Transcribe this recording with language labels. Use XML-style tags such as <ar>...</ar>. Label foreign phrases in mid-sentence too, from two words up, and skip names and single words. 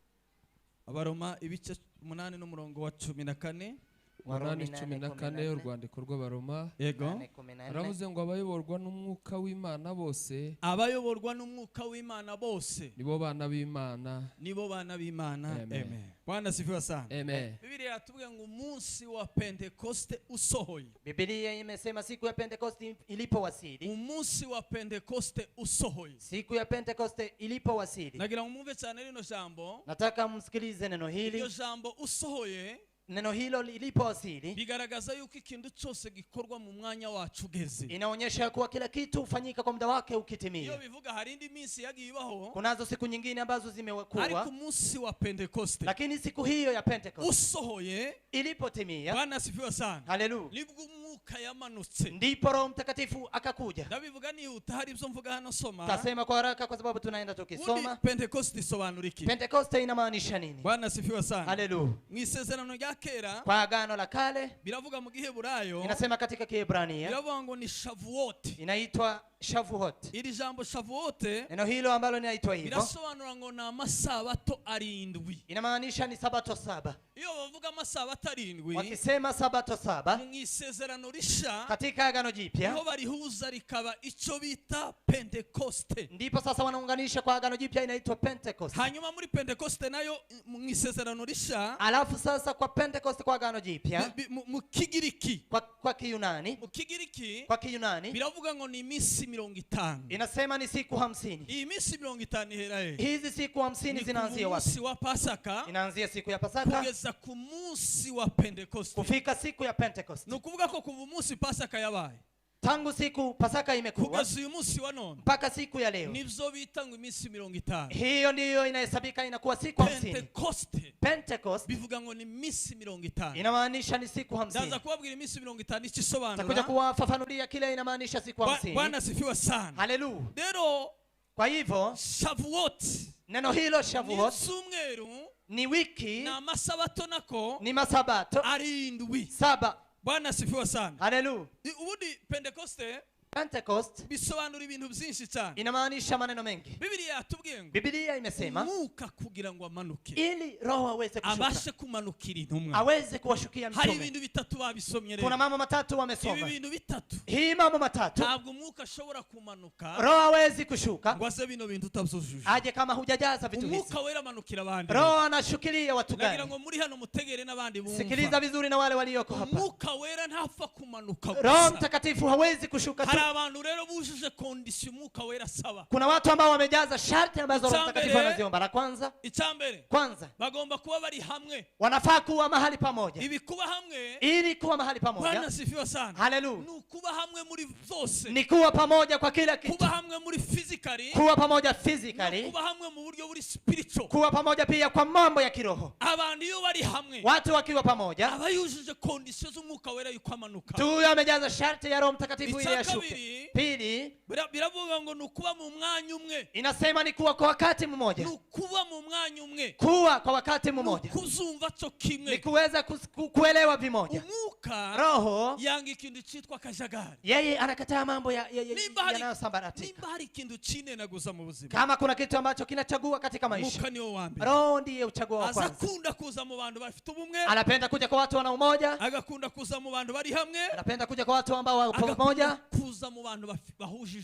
<rw>Abaroma ibice 8 n'umurongo wa 14. Warumi 14 urwandiko rw'Abaroma. Yego. Aravuze ngo abayoborwa n'umwuka w'Imana bose, Abayoborwa n'umwuka w'Imana bose nibo bana b'Imana. nibo bana b'Imana. Amen.</rw> <sw>Amen. Bwana sifiwe sana. Amen.</sw> <rw>Biblia yatubwiye ngo umunsi wa Pentecoste usohoye.</rw> <sw>Biblia imesema siku ya Pentecoste ilipowasili.</sw> <rw>Umunsi wa Pentecoste usohoye.</rw> <sw>Siku ya Pentecoste ilipowasili.</sw> <rw>Nagira ngo mwumve cyane rino jambo.</rw> <sw>Nataka msikilize neno hili.</sw> <rw>Iyo jambo usohoye,</rw> <sw>Neno hilo lilipowasili</sw> <rw>bigaragaza yuko ikintu cyose gikorwa mu mwanya wacu ugeze.</rw> <sw>inaonyesha kuwa kila kitu hufanyika kwa muda wake</sw> <rw>Iyo</rw> <sw>ukitimia.</sw> <rw>bivuga hari indi minsi yagiye ibaho,</rw> <sw>Kunazo siku nyingine ambazo</sw> <rw>ariko</rw> <sw>zimekuwa,</sw> <rw>umunsi wa Pentecoste</rw> <sw>lakini siku hiyo ya Pentecoste</sw> <rw>usohoye,</rw> <sw>ilipotimia, Bwana asifiwe sana, haleluya,</sw> <rw>nibwo umwuka yamanutse.</rw> <sw>ndipo Roho Mtakatifu akakuja.</sw> <rw>Ndabivuga nihuta, hari ibyo mvuga hano soma.</rw> <sw>Tasema kwa haraka kwa sababu tunaenda</sw> <rw>Ubundi</rw> <sw>tukisoma.</sw> <rw>Pentecoste isobanura iki?</rw> <sw>Pentecoste inamaanisha nini? Bwana asifiwe sana. Haleluya.</sw> <rw>Mu isezerano rya kera</rw> <sw>Kwa agano la kale</sw> <rw>biravuga mu Giheburayo,</rw> <sw>inasema katika Kiebrania</sw> <rw>biravuga ngo ni Shavuot.</rw> <sw>inaitwa Shavuot.</sw> <rw>Iri jambo Shavuot</rw> <sw>Neno hilo ambalo linaitwa hivyo</sw> <rw>birasobanura ngo ni amasabato 7.</rw> <sw>inamaanisha ni sabato 7.</sw> <rw>Iyo bavuga amasabato 7,</rw> <sw>Wakisema sabato 7</sw> <rw>mu isezerano risha</rw> <sw>katika agano jipya,</sw> <rw>niho barihuza rikaba icyo bita Pentecoste.</rw> <sw>ndipo sasa wanaunganisha kwa agano jipya inaitwa Pentecost.</sw> <rw>Hanyuma muri Pentecoste nayo mu isezerano risha,</rw> <sw>Alafu sasa kwa Pentecost kwa agano jipya</sw> <rw>mu Kigiriki,</rw> <sw>kwa Kiyunani,</sw> <rw>mu Kigiriki</rw> <sw>kwa Kiyunani</sw> <rw>biravuga ngo ni iminsi 50.</rw> <sw>inasema ni siku 50.</sw> <rw>Iyi minsi 50 ihera he?</rw> <sw>Hizi siku 50</sw> <rw>Ni</rw> <sw>zinaanzia</sw> <rw>ku</rw> <sw>wapi?</sw> <rw>munsi wa Pasaka</rw> <sw>Inaanzia siku ya Pasaka</sw> <rw>kugeza ku munsi wa Pentecoste.</rw> <sw>kufika siku ya Pentecost.</sw> <rw>Ni ukuvuga ko kuva umunsi Pasaka yabaye</rw> <sw>Tangu siku Pasaka imekuwa</sw> <rw>kugeza uyu munsi wa none,</rw> <sw>mpaka siku ya leo,</sw> <rw>nibyo bita ngo iminsi 50.</rw> <sw>hiyo ndiyo inahesabika inakuwa siku 50.</sw> <rw>Pentecoste</rw> <sw>Pentecost</sw> <rw>bivuga ngo ni iminsi 50.</rw> <sw>inamaanisha ni siku</sw> <rw>Ndaza</rw> <sw>50.</sw> <rw>kubabwira iminsi 50</rw> <sw>Takuja</sw> <rw>ikisobanura.</rw> <sw>kuwafafanulia kile inamaanisha siku 50. Bwana sifiwe sana. Haleluya.</sw> <rw>Rero</rw> <sw>Kwa hivyo</sw> <rw>Shavuot</rw> <sw>neno hilo</sw> <rw>ni</rw> <sw>Shavuot</sw> <rw>cyumweru,</rw> <sw>ni wiki,</sw> <rw>ni amasabato nako</rw> <sw>ni masabato</sw> <rw>7.</rw> <sw>7. Bwana sifiwe sana. Haleluya.</sw> <rw>Ubundi Pentecoste</rw> <sw>Pentecost</sw> <rw>bisobanura ibintu byinshi cyane.</rw> <sw>inamaanisha maneno mengi.</sw> <rw>Biblia yatubwiye ngo</rw> <sw>Biblia imesema</sw> <rw>umwuka kugira ngo amanuke,</rw> <sw>ili Roho aweze kushuka,</sw> <rw>abashe kumanukira intumwa.</rw> <sw>aweze kuwashukia</sw> <rw>Hari</rw> <sw>mtume.</sw> <rw>ibintu bitatu babisomye</rw> <sw>Kuna</sw> <rw>rero.</rw> <sw>mambo matatu</sw> <rw>Ibi</rw> <sw>wamesoma.</sw> <rw>bintu bitatu</rw> <sw>Hii mambo matatu</sw> <rw>ntabwo umwuka ashobora kumanuka</rw> <sw>Roho hawezi kushuka</sw> <rw>ngo aze bino bintu utabyujuje.</rw> <sw>aje kama hujajaza vitu hivi.</sw> <rw>Umwuka wera amanukira abandi.</rw> <sw>Roho anashukilia watu</sw> <rw>Nagira</rw> <sw>gani?</sw> <rw>ngo muri hano mutegere n'abandi</rw> <sw>Sikiliza</sw> <rw>bumva.</rw> <sw>vizuri na wale walioko hapa.</sw> <rw>Umwuka wera ntapfa kumanuka</rw> <sw>Roho</sw> <rw>gusa.</rw> <sw>Mtakatifu hawezi kushuka tu</sw> <rw>Hari abantu rero bujuje kondisiyo umwuka wera asaba.</rw> <sw>Kuna watu ambao wamejaza sharti ambazo Roho Mtakatifu</sw> <rw>Icyambere-</rw> <sw>anaziomba. La kwanza,</sw> <rw>Icyambere</rw> <sw>kwanza</sw> <rw>bagomba kuba bari hamwe.</rw> <sw>wanafaa kuwa mahali pamoja.</sw> <rw>Ibi kuba hamwe,</rw> <sw>Ili kuwa mahali</sw> <rw>Bwana</rw> <sw>pamoja,</sw> <rw>sifiwe sana.</rw> <sw>haleluya,</sw> <rw>Ni ukuba hamwe muri byose.</rw> <sw>ni kuwa pamoja kwa kila kitu,</sw> <rw>Kuba hamwe muri physically,</rw> <sw>kuwa pamoja</sw> <rw>no</rw> <sw>physically,</sw> <rw>kuba hamwe mu buryo buri spiritual.</rw> <sw>kuwa pamoja pia kwa mambo ya kiroho.</sw> <rw>Abantu iyo bari hamwe,</rw> <sw>Watu wakiwa pamoja,</sw> <rw>aba yujuje kondisiyo z'umwuka wera yuko amanuka.</rw> <sw>tu huyo amejaza sharti ya Roho Mtakatifu ili ashuke.</sw> <rw>Icyakabiri,</rw> <sw>Pili,</sw> <rw>biravuga ngo ni ukuba mu mwanya umwe.</rw> <sw>inasema ni kuwa kwa wakati</sw> <rw>Ni</rw> <sw>mmoja.</sw> <rw>ukuba mu mwanya umwe.</rw> <sw>Kuwa kwa wakati</sw> <rw>Ni</rw> <sw>mmoja</sw> <rw>ukuzumva cyo</rw> <sw>ni</sw> <rw>kimwe.</rw> <sw>kuweza kuelewa vimoja.</sw> <rw>Umwuka</rw> <sw>Roho</sw> <rw>yanga ikintu cyitwa akajagari.</rw> <sw>yeye anakataa mambo</sw> <rw>Nimba hari</rw> <sw>yanayosambaratika.</sw> <rw>ikintu kinenaguza mu buzima,</rw> <sw>Kama kuna kitu ambacho kinachagua katika maisha,</sw> <rw>umwuka niwo wa mbere.</rw> <sw>Roho ndiye uchagua wa</sw> <rw>Aza</rw> <sw>kwanza.</sw> <rw>akunda kuza mu bantu bafite ubumwe,</rw> <sw>Anapenda kuja kwa watu wana umoja,</sw> <rw>agakunda kuza mu bantu bari hamwe,</rw> <sw>anapenda kuja kwa watu ambao wako</sw> <rw>agakunda</rw> <sw>pamoja,</sw> <rw>kuza mu bantu bahujije</rw>